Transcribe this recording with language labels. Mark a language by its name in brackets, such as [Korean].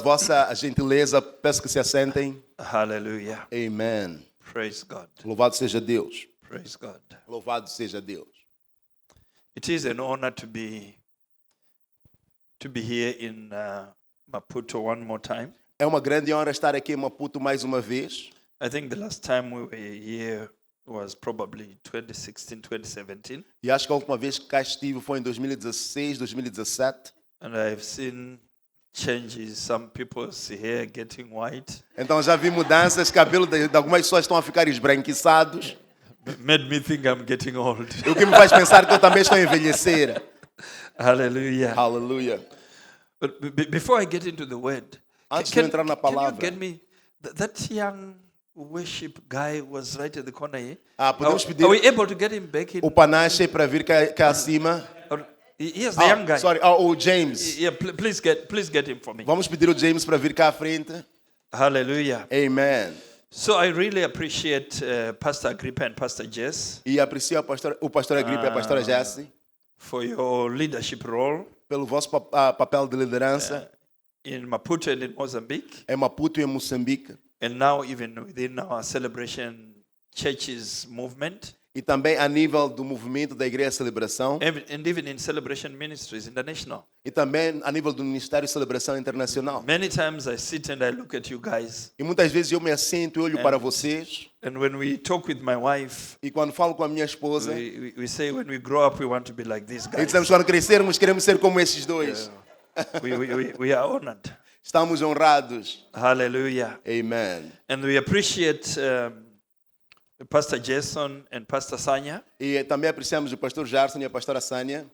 [Portuguese] vossa gentileza. Peço que se assentem. [English] seats. Hallelujah. Amen. Praise God. [Portuguese] Louvado seja Deus. [English] Praise God. [Portuguese] Louvado seja Deus. [English] It is an honor to be here in Maputo one more time. [Portuguese] É uma grande honra estar aqui em Maputo mais uma vez. [English] I think the last time we were here was probably 2016, 2017. [Portuguese] E acho que a última vez que cá estive foi em 2016, 2017. [English] And I've seen changes. Some people's hair getting white. [Portuguese] Então já vi mudanças, cabelo de algumas pessoas estão a ficar esbranquiçados. [English] Made me think I'm getting old. [Portuguese] O que me faz pensar que eu também estou a envelhecer. [English] Hallelujah. [Portuguese] Aleluia. [English] But before I get into the word, [Portuguese] Antes de eu entrar na [English] can you [Portuguese] palavra. [English] get me that young worship guy was right at the corner here? [Portuguese] Podemos pedir [English] Are we able to get him back in? [Portuguese] o Panache para vir cá acima. [English] Yes, the young guy. Sorry, [Portuguese] o James. [English] Yeah, please get him for me. [Portuguese] Vamos pedir o James para vir cá à frente. [English] Hallelujah. Amen. So I really appreciate Pastor Agrippa and Pastor Jess [Portuguese] E aprecio o pastor Agripa e a pastora Jessie [English] for your leadership role [Portuguese] pelo vosso papel de liderança [English] in Maputo and in Mozambique, [Portuguese] em Maputo e em Moçambique. [English] and now even within our celebration churches movement, [Portuguese] E também a nível do movimento da Igreja Celebração. [English] and even in celebration ministries international. [Portuguese] E também a nível do Ministério de Celebração Internacional. [English] Many times I sit and I look at you guys, [Portuguese] E muitas vezes eu me assento e olho para vocês. [English] and when we talk with my wife, [Portuguese] E quando falo com a minha esposa, [English] we say when we grow up we want to be like these [Portuguese] e [English] guys. [Portuguese] dizemos quando crescermos queremos ser como esses dois. [English] We are honored. [Portuguese] Estamos honrados. [English] Hallelujah. Amen. And we appreciate Pastor Jason and Pastor Sanya [Portuguese] E também apreciamos o pastor Jarson e a pastora Sânia